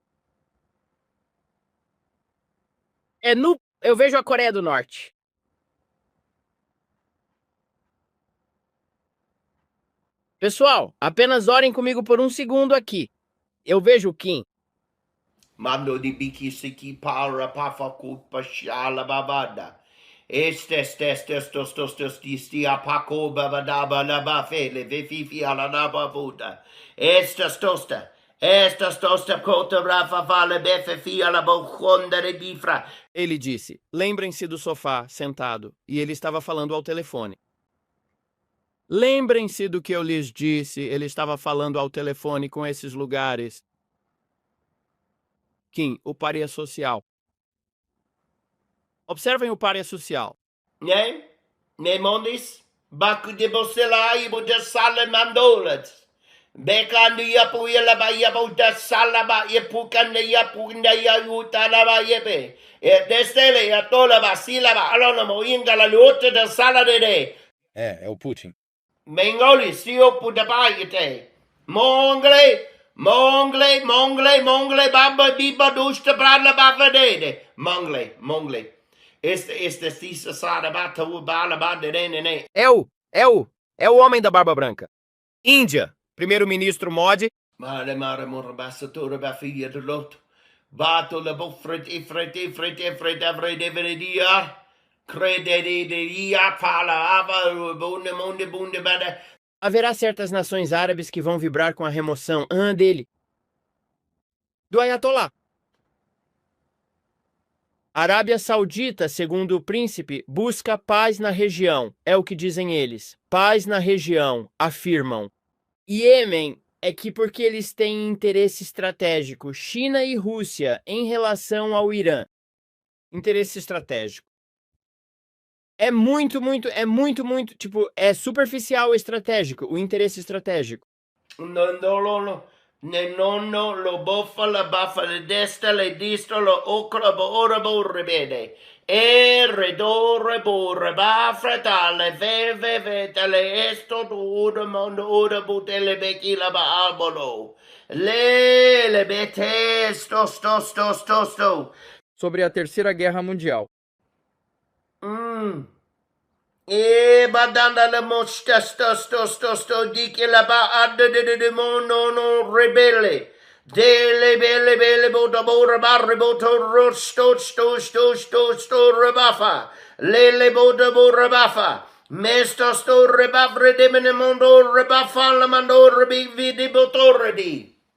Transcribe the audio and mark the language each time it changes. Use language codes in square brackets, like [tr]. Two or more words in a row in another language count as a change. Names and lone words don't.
[pt] Eu vejo a Coreia do Norte. Pessoal, apenas orem comigo por um segundo aqui. Eu vejo o Kim. Mando di biki siki para pafakut pashala babada. Estes stia paco babadaba la bafele vefifi ala la babuda. Estas tosta cota rafa fala befe ala boconda de bifra. Ele disse, lembrem-se do sofá, sentado, e ele estava falando ao telefone. Lembrem-se do que eu lhes disse, ele estava falando ao telefone com esses lugares. Kim, o pária social. Observem o pária social. Ne mondis? Baku de bosela ibo de salamandolat. Bekandi yapu yalaba yabu da salaba yapukan yapunda yalutalaba yepe. Destele yatolaba silaba alonomo ingala luta da saladede. É o Putin. Mengoli siopu da bayete. Mongle, baba biba dusta brala bavadede. Mongle. Este cisa sarabata u balabada ne. É o homem da barba branca. Índia, primeiro-ministro Modi. Mare morabassatura bafia de lot. Bato la bofret ifret avredeveria. Crederia palavra bunde bada. Haverá certas nações árabes que vão vibrar com a remoção dele. Do Ayatollah. Arábia Saudita, segundo o príncipe, busca paz na região. É o que dizem eles. Paz na região, afirmam. Iêmen é que porque eles têm interesse estratégico, China e Rússia, em relação ao Irã. Interesse estratégico. É muito, tipo, é superficial estratégico, o interesse estratégico. Nonno lo boffa la baffa le destra le distro lo ocra bo ora bo rebede. Redore borre bafra tale ve tale esto do mondo ora butele becchi la ba albolo. Le bete sto. Sobre a Terceira Guerra Mundial. Badanda le mosta sto di che la ba adde de mono rebelle. Dele bele bota bora barre boto sto rebafa. Lele bota bora bafa. Mesto sto rebafre de mene mondo rebafa la mando rebivi di botore di.